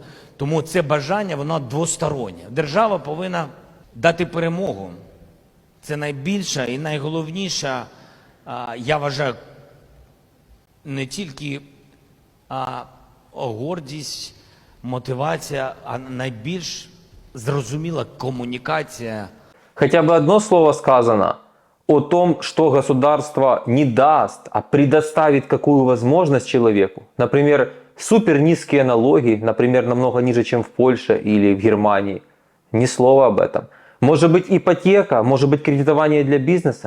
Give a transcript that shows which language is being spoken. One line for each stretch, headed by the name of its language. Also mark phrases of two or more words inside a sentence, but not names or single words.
Ukrainian: Тому це бажання, воно двостороннє. Держава повинна дати перемогу. Це найбільша і найголовніша, я вважаю, не тільки гордість, мотивація, а найбільш зрозуміла комунікація.
Russian: Хотя бы одно слово сказано о том, что государство не даст, а предоставит какую возможность человеку. Например, супер низкие налоги, например, намного ниже, чем в Польше или в Германии. Ни слова об этом. Может быть ипотека, может быть кредитование для бизнеса?